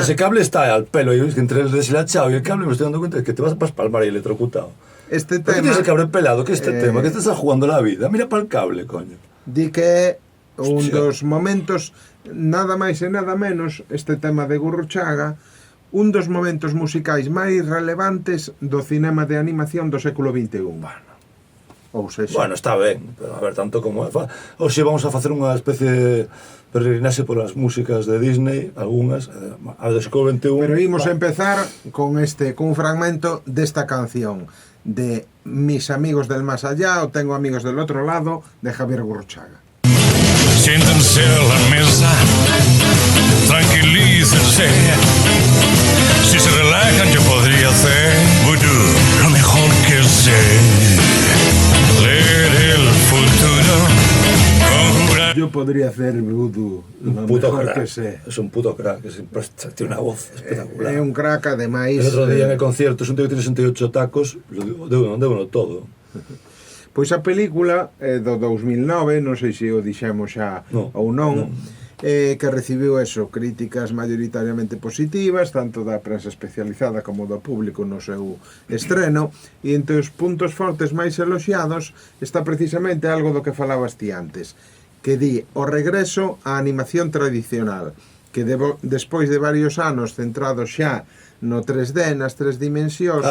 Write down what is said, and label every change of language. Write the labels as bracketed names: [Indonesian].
[Spanish] Ese cable está al pelo, y entre el deshilachado y el cable me estoy dando cuenta de que te vas a palmar ahí electrocutado. Este tema... ¿Por qué tienes el cable pelado? ¿Qué es este tema? ¿Qué te estás jugando la vida? Mira para el cable, coño. [Galician] Di que un dos momentos, nada máis e nada menos, este tema de Gurruchaga, un dos momentos musicais máis relevantes do cinema de animación do século XXI. [Spanish] Bueno, [Galician] Ou seja, Bueno, está ben, pero a ver, tanto como... Hoxe vamos a facer unha especie de peregrinaxe polas músicas de Disney, algunhas, a do século XXI. pero imos empezar con un fragmento desta canción de Mis amigos del más allá o Tengo amigos del otro lado de Javier Gurruchaga. [Spanish] Siéntense a la mesa, tranquilícense. Si se relajan yo podría hacer vudú, lo mejor que sé. Leer el futuro, conjurar. Yo podría hacer vudú, lo puto mejor crack. que sé. Es un puto crack, tiene una voz espectacular. [Galician] É un crack, ademais. [Spanish] El otro día en el concierto, es un tío que tiene 68 tacos, deu uno todo. [Galician] Pois a película é do 2009, non sei se o dixemos xa ou non, que recibiu críticas mayoritariamente positivas, tanto da prensa especializada como do público no seu estreno, e entre os puntos fortes máis eloxiados está precisamente algo do que falabas ti antes, que di o regreso á animación tradicional, que despois de varios anos centrados xa no 3D, nas tres dimensións.